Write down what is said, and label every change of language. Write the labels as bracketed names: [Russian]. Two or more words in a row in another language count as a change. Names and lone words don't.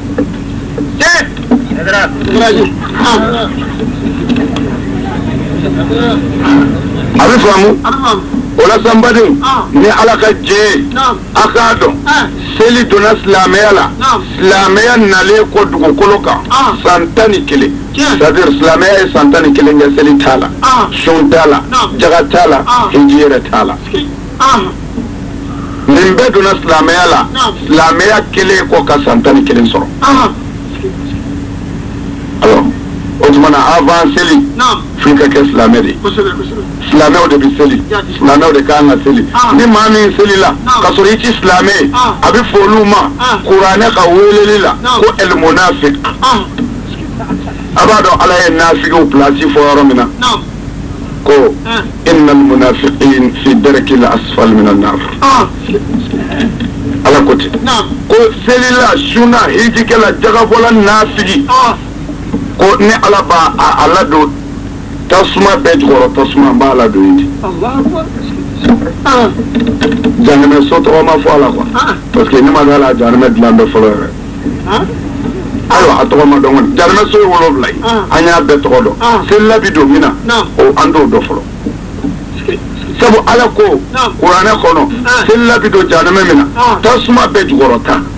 [Bambara] a bɛ faamu o la sanbadenw ni ala ka jɛ a k'a dɔn seli donna silamɛya la silamɛya nalen kɔ dugukolo kan san 11 [French] c'est-à-dire [Bambara] silamɛya ye san 11 kɛ seli t'a la sun t'a la jaga t'a la hiji yɛrɛ t'a la nin bɛɛ donna silamɛya la silamɛya kelen kɔ ka san 11 sɔrɔ alors o tuma na avant seli f'i ka kɛ silamɛ de silamɛw de bɛ seli silamɛw de kan ka seli ni maa min seli la ka sɔrɔ i ti silamɛ ye a bɛ fɔ olu ma kuranɛ ka weleli la ko [Arabic] المنافق [Bambara] a b'a dɔn ala ye nafigiw pilasi fɔ yɔrɔ min na ko [Arabic] إن المنافقين في الدرك الأسفل من النار [Bambara] ala ko ten ko seli la suna hijikɛla jagabɔla nafigi ko ni ala b'a a ladon tasuma bɛɛ jukɔrɔ tasuma b'a ladon yen janɛmɛ so tɔgɔ ma fɔ a la [French] quoi parce que [Bambara] ne ma dɔn a la janɛmɛ dilan bɛɛ fɔlɔ yɛrɛ ayiwa a tɔgɔ ma dɔn kɔni janɛmɛ so ye 7 ye an y'a bɛɛ tɔgɔ dɔn selila bi don min na o an t'o dɔn fɔlɔ sabu ala ko kuranɛ kɔnɔ selila bi don janɛmɛ min na tasuma bɛɛ jukɔrɔ ta